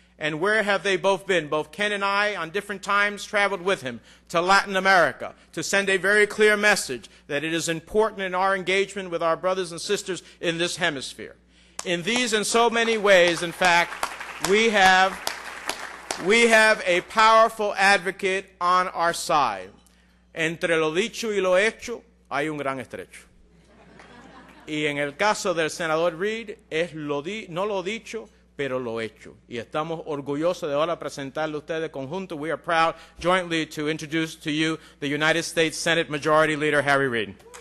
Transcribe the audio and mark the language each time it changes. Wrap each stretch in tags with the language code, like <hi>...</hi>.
<en>And where have they both been? Both Ken and I, on different times, traveled with him to Latin America to send a very clear message that it is important in our engagement with our brothers and sisters in this hemisphere. In these and so many ways, in fact, we have a powerful advocate on our side.</en> <es>Entre lo dicho y lo hecho, hay un gran estrecho. Y en el caso del senador Reid, es no lo dicho, pero lo hecho. Y estamos orgullosos de ahora presentarle a ustedes conjunto.</es> <en>We are proud jointly to introduce to you the United States Senate Majority Leader, Harry Reid.</en>